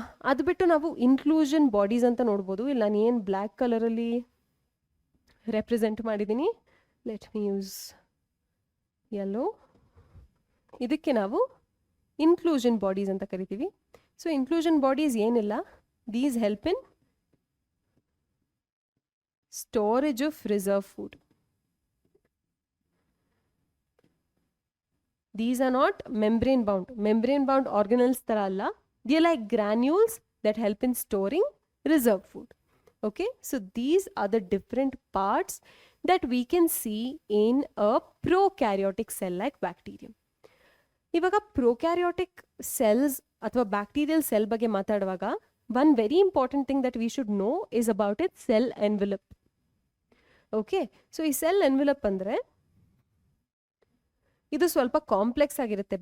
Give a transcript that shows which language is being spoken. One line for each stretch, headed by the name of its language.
Kannada: ಅದು ಬಿಟ್ಟು ನಾವು ಇನ್ಕ್ಲೂಷನ್ ಬಾಡೀಸ್ ಅಂತ ನೋಡ್ಬೋದು. ಇಲ್ಲಿ ನಾನು ಏನು ಬ್ಲ್ಯಾಕ್ ಕಲರಲ್ಲಿ ರೆಪ್ರೆಸೆಂಟ್ ಮಾಡಿದ್ದೀನಿ,
English: Let me use yellow.
Kannada: ಇದಕ್ಕೆ ನಾವು ಇನ್ಕ್ಲೂಷನ್ ಬಾಡೀಸ್ ಅಂತ ಕರಿತೀವಿ. ಸೊ ಇನ್ಕ್ಲೂಷನ್ ಬಾಡೀಸ್ ಏನಿಲ್ಲ,
English: These help in storage of reserve food. These are not membrane bound. Membrane bound organelles
Kannada: ತರ ಅಲ್ಲ.
English: They are like granules that help in storing reserve food. Okay? So these are the different parts that we can see in a prokaryotic cell like bacterium.
Kannada: ಇವಾಗ prokaryotic cells ಅಥವಾ bacterial cell ಬಗ್ಗೆ ಮಾತಾಡುವಾಗ
English: One very important thing that we should know is about it cell envelope. Okay?
Kannada: So ಈ cell envelope ಅಂದರೆ ಇದು ಸ್ವಲ್ಪ complex ಆಗಿರುತ್ತೆ.